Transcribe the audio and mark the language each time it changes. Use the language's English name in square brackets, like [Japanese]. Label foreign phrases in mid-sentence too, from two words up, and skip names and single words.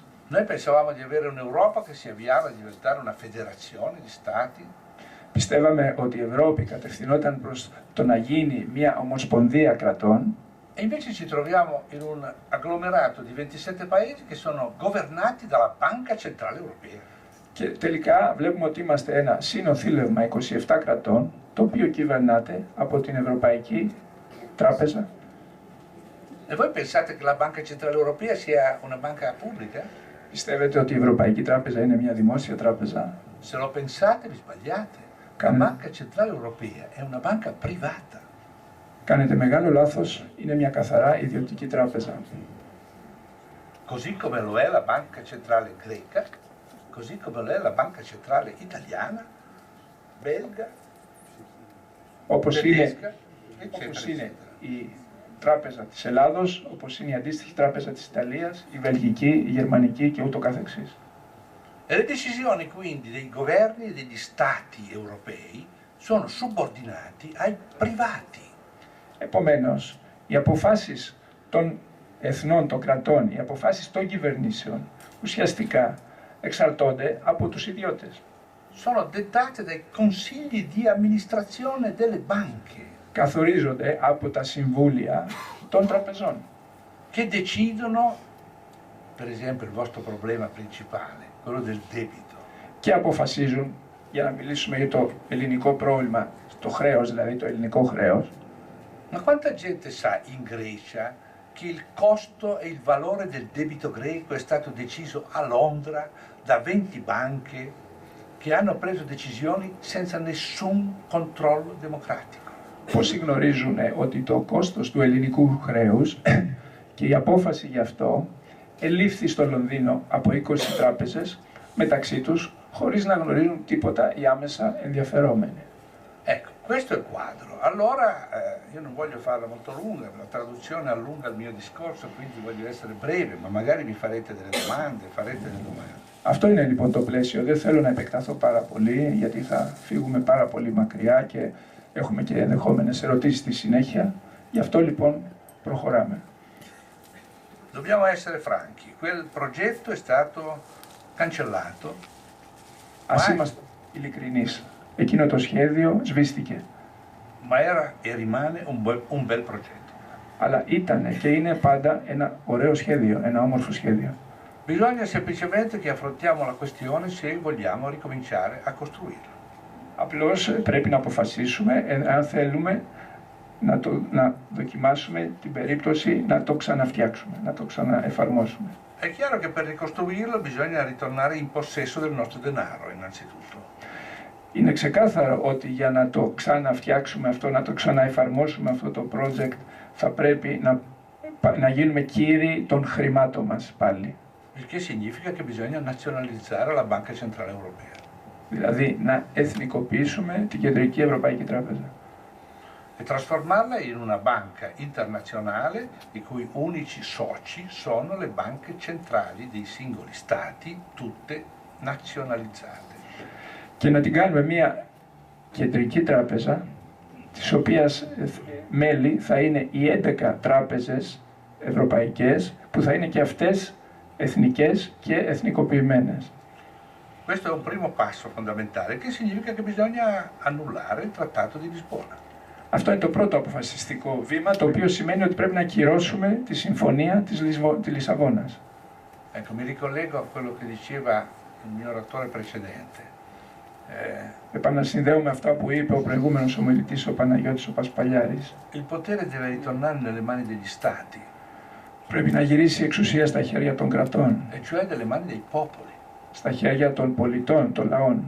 [Italian] Noi pensavamo di avere un'Europa che si avviava a diventare una federazione di stati. [Greek] Πιστεύαμε ότι η Ευρώπη κατευθυνόταν προς το να γίνει μια ομοσπονδία κρατών, [Italian] E invece ci troviamo in un agglomerato di 27 paesi che sono governati dalla Banca Centrale Europea. [Greek] και τελικά βλέπουμε ότι είμαστε ένα συνοθήλευμα 27 κρατών, το οποίο κυβερνάται από την Ευρωπαϊκή Τράπεζα. [Italian] E voi pensate che la Banca Centrale Europea sia una banca pubblica? [Greek] Πιστεύετε ότι η Ευρωπαϊκή Τράπεζα είναι μια δημόσια τράπεζα? [Italian] Se lo pensate vi sbagliate. La Can- Banca Centrale Europea è una banca privata. [Greek] Κάνετε μεγάλο λάθος, είναι μια καθαρά ιδιωτική τράπεζα. [Italian] Così come lo è la Banca Centrale greca, così come lo è la Banca Centrale italiana, belga, [Greek] Όπως είναι, [Italian] tedesca, eccetera, [Greek] όπως είναι [Italian] eccetera. [Greek] η τράπεζα της Ελλάδος, όπως είναι η αντίστοιχη τράπεζα της Ιταλίας, η Βελγική, η Γερμανική και ούτω καθεξής. [Italian] E le decisioni quindi dei governi e degli stati europei sono subordinati ai privati. [Greek] Επομένως, οι αποφάσεις των εθνών, των κρατών, οι αποφάσεις των κυβερνήσεων, ουσιαστικά εξαρτώνται από τους ιδιώτες. [Italian] Sono dettate dai consigli di amministrazione delle banche [Greek] Καθορίζονται από τα συμβούλια των τραπεζών, [Italian] che decidono, per esempio, il vostro problema principale, quello del debito. [Greek] και αποφασίζουν, για να μιλήσουμε για το ελληνικό πρόβλημα, το χρέος, δηλαδή το ελληνικό χρέος. [Italian] Ma quanta gente sa in Grecia che il costo e il valore del debito greco è stato deciso a Londra da 20 banche che hanno preso decisioni senza nessun controllo democratico? [Greek] Πόσοι γνωρίζουν ότι το κόστος του ελληνικού χρέους και η απόφαση γι' αυτό ελήφθη στο Λονδίνο από 20 τράπεζες μεταξύ τους, χωρίς να γνωρίζουν τίποτα οι άμεσα ενδιαφερόμενοι. [Italian] Ecco, questo è il quadro. Allora, io non voglio farla molto lunga, la traduzione allunga il mio discorso, quindi voglio essere breve, ma magari mi farete delle domande, farete delle domande. [Greek] Αυτό είναι λοιπόν το πλαίσιο. Δεν θέλω να επεκταθώ πάρα πολύ, γιατί θα φύγουμε πάρα πολύ μακριά και έχουμε και ενδεχόμενες ερωτήσεις στη συνέχεια. Γι' αυτό λοιπόν προχωράμε. [Italian] Dobbiamo essere franchi, quel progetto è stato cancellato, [Greek] Ας Μάλιστα. είμαστε ειλικρινείς. Εκείνο το σχέδιο σβήστηκε. [Italian] ma era e rimane un bel progetto. [Greek] Αλλά ήταν και είναι πάντα ένα ωραίο σχέδιο, ένα όμορφο σχέδιο. [Italian] Bisogna semplicemente che affrontiamo la questione se vogliamo ricominciare a costruirlo. [Greek] Απλώς πρέπει να αποφασίσουμε αν θέλουμε να δοκιμάσουμε την περίπτωση να το ξαναφτιάξουμε, να το ξαναεφαρμόσουμε. [Italian] È chiaro che per ricostruirlo bisogna ritornare in possesso del nostro denaro, innanzitutto. [Greek] Είναι ξεκάθαρο ότι για να το ξαναφτιάξουμε αυτό, να το ξαναεφαρμόσουμε αυτό το project, θα πρέπει να γίνουμε κύριοι των χρημάτων μας πάλι. [Italian] Il che significa che bisogna nazionalizzare la Banca Centrale Europea. [Greek] Δηλαδή να εθνικοποιήσουμε την Κεντρική Ευρωπαϊκή Τράπεζα. [Italian] E trasformarla in una banca internazionale i cui unici soci sono le banche centrali dei singoli stati, tutte nazionalizzate. [Greek] Και να την κάνουμε μια κεντρική τράπεζα, της οποίας μέλη θα είναι οι 11 τράπεζες ευρωπαϊκές, που θα είναι και αυτές εθνικές και εθνικοποιημένες. [Italian] Questo è un primo passo fondamentale, che significa che bisogna annullare il Trattato di Lisbona. [Greek] Αυτό είναι το πρώτο αποφασιστικό βήμα, το οποίο σημαίνει ότι πρέπει να ακυρώσουμε τη συμφωνία της Λισαβόνας. [Italian] Ecco, mi ricollego a quello che diceva il mio oratore precedente. [Greek] Επανασυνδέουμε αυτά που είπε ο προηγούμενος ομιλητής, ο Παναγιώτης ο Πασπαλιάρης. [Italian] Il potere deve ritornare nelle mani degli stati, [Greek] Πρέπει να γυρίσει η εξουσία στα χέρια των κρατών, [Italian] e cioè nelle mani dei popoli. [Greek] στα χέρια των πολιτών, των λαών.